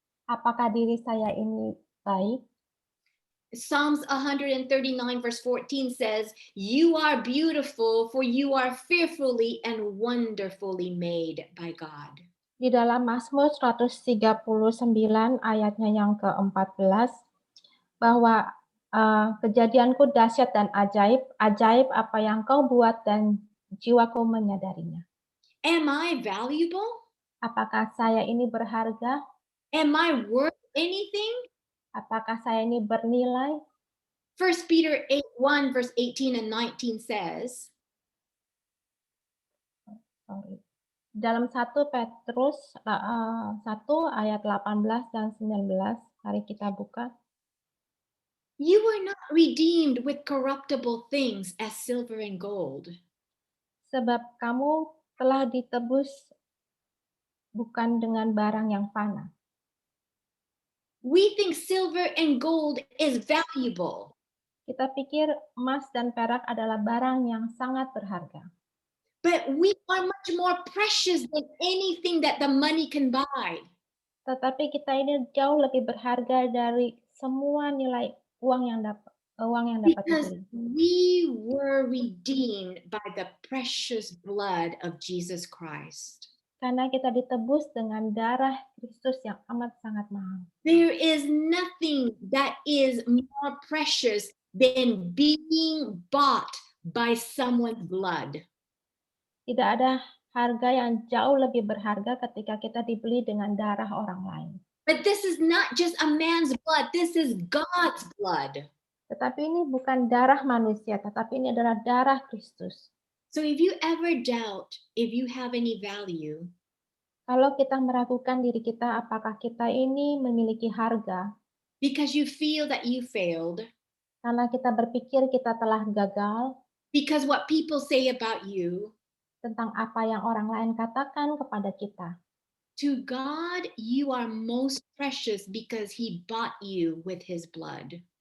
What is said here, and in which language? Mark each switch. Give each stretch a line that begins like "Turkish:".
Indonesian: Apakah diri saya ini baik?
English: Psalms 139 verse 14 says, "You are beautiful, for you are fearfully and wonderfully made by God."
Indonesian: Di dalam Mazmur 139 ayatnya yang ke-14, bahwa kejadianku dahsyat dan ajaib, ajaib apa yang kau buat dan jiwaku menyadarinya.
English: Am I valuable?
Indonesian: Apakah saya ini berharga?
English: Am I worth anything?
Indonesian: Apakah saya ini bernilai?
English: 1 Peter 1 verse 18 and 19 says,
Indonesian: Dalam 1 Petrus 1 ayat 18 dan 19, mari kita buka.
English: "You were not redeemed with corruptible things as silver and gold,
Indonesian: Sebab kamu telah ditebus bukan dengan barang yang fana.
English: We think silver and gold is valuable,
Indonesian: Kita pikir emas dan perak adalah barang yang sangat berharga.
English: but we are much more precious than anything that the money can buy.
Indonesian: Tetapi kita ini jauh lebih berharga dari semua nilai uang yang dapat
English: Because
Indonesian: dibeli.
English: we were redeemed by the precious blood of Jesus Christ.
Indonesian: Karena kita ditebus dengan darah Kristus yang amat sangat mahal.
English: There is nothing that is more precious than being bought by someone's blood.
Indonesian: Tidak ada harga yang jauh lebih berharga ketika kita dibeli dengan darah orang lain.
English: But this is not just a man's blood, this is God's blood.
Indonesian: Tetapi ini bukan darah manusia, tetapi ini adalah darah Kristus.
English: So if you ever doubt if you have any value,
Indonesian: Kalau kita meragukan diri kita apakah kita ini memiliki harga,
English: because you feel that you failed,
Indonesian: karena kita berpikir kita telah gagal,
English: because what people say about you,
Indonesian: tentang apa yang orang lain katakan kepada kita.
English: to God, you are most precious because He bought you with His blood.